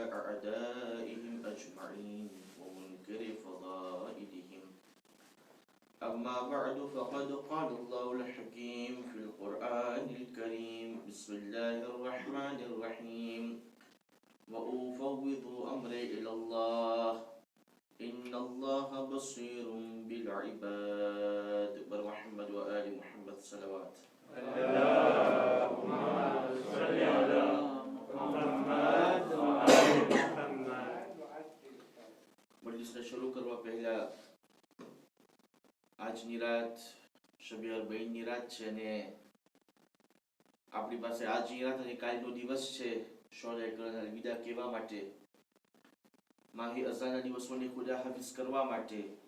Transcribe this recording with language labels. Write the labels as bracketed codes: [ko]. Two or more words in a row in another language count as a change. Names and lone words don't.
[ar] أعدائهم أجمعين ومنكر فضائلهم أما بعد فقد قال الله الحكيم في القرآن الكريم بسم الله الرحمن الرحيم وأفوض أمري إلى الله إن الله بصير بالعباد محمد وآل محمد صلوات اللهم صل على محمد وآل محمد [gu] મજલિસને શરૂ કરવા પહેલા આજની રાત શબે અરબઈનની રાત છે અને આપણી પાસે આજની રાત અને કાલનો દિવસ છે શોરે કરનાર વિદા કહેવા માટે માહી અઝાના દિવસોને ખુદા હાફિઝ કરવા માટે